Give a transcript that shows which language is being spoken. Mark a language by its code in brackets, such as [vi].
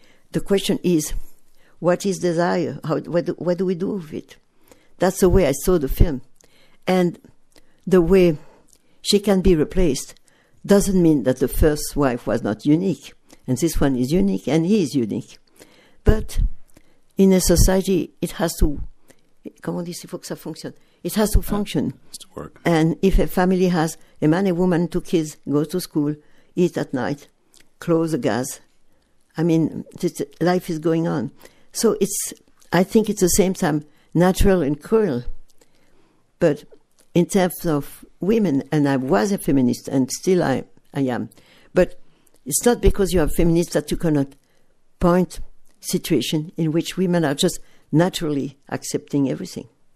[en] The question is, what is desire? What do we do with it? That's the way I saw the film. And the way she can be replaced doesn't mean that the first wife was not unique. And this one is unique, and he is unique. But in a society, it has to, [fr] comment on dit, il faut que ça fonctionne. [en] It has to function. It has to work. And if a family has a man, a woman, 2 kids, go to school, eat at night, close the gas, life is going on. So I think it's at the same time natural and cruel. But in terms of women, and I was a feminist, and still I am, but it's not because you are a feminist that you cannot point situation in which women are just naturally accepting everything.